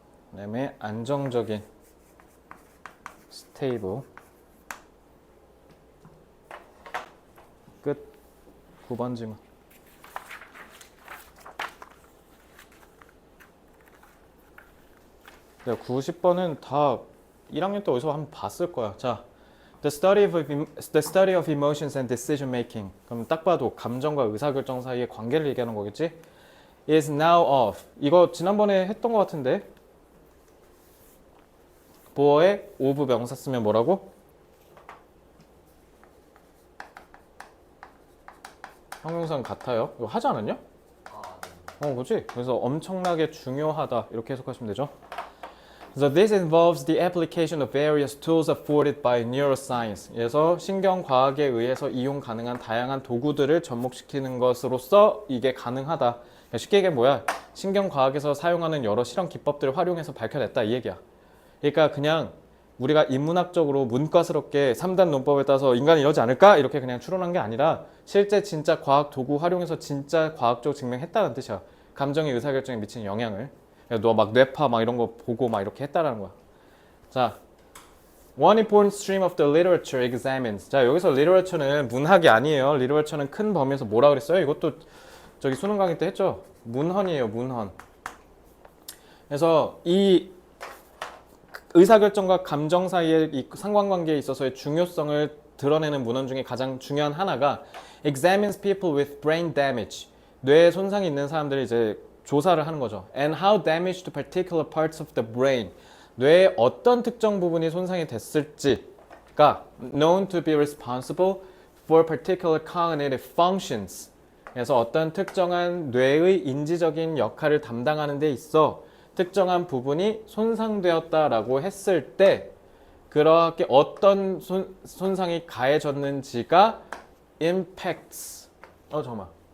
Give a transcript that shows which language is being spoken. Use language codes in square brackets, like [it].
[ko] 그다음에 안정적인 stable. 끝. 9번 질문. 90번은 다 1학년 때 어디서 한번 봤을 거야. [en] 자, the study of emotions and decision making. [ko] 그럼 딱 봐도 감정과 의사결정 사이의 관계를 얘기하는 거겠지? [en] is now of. [ko] 이거 지난번에 했던 것 같은데. 보어에 of 명사 쓰면 뭐라고? 형용사는 같아요. 이거 하지 않았냐? 그렇지? 그래서 엄청나게 중요하다 이렇게 해석하시면 되죠. [en] So this involves the application of various tools afforded by neuroscience. [ko] 그래서 신경과학에 의해서 이용 가능한 다양한 도구들을 접목시키는 것으로서 이게 가능하다. 쉽게 얘기하면 뭐야? 신경과학에서 사용하는 여러 실험 기법들을 활용해서 밝혀냈다 이 얘기야. 그러니까 그냥 우리가 인문학적으로 문과스럽게 3단 논법에 따라서 인간이 이러지 않을까? 이렇게 그냥 추론한 게 아니라 실제 진짜 과학 도구 활용해서 진짜 과학적으로 증명했다는 뜻이야. 감정의 의사결정에 미치는 영향을. 너 막 뇌파 막 이런 거 보고 막 이렇게 했다라는 거야. [en] 자, one important stream of the literature examines. [ko] 자, 여기서 literature는 문학이 아니에요. literature는 큰 범위에서 뭐라 그랬어요? 이것도 저기 수능 강의 때 했죠. 문헌이에요, 문헌. 그래서 이 의사결정과 감정 사이의 이 상관관계에 있어서의 중요성을 드러내는 문헌 중에 가장 중요한 하나가 [en] examines people with brain damage. [ko] 뇌에 손상이 있는 사람들이 이제 조사를 하는 거죠. [en] And how damage to particular parts of the brain. [ko] 뇌의 어떤 특정 부분이 손상이 됐을지가 [en] known to be responsible for particular cognitive functions. [ko] 그래서 어떤 특정한 뇌의 인지적인 역할을 담당하는 데 있어 특정한 부분이 손상되었다라고 했을 때 그렇게 어떤 손상이 가해졌는지가 impacts. 잠깐만.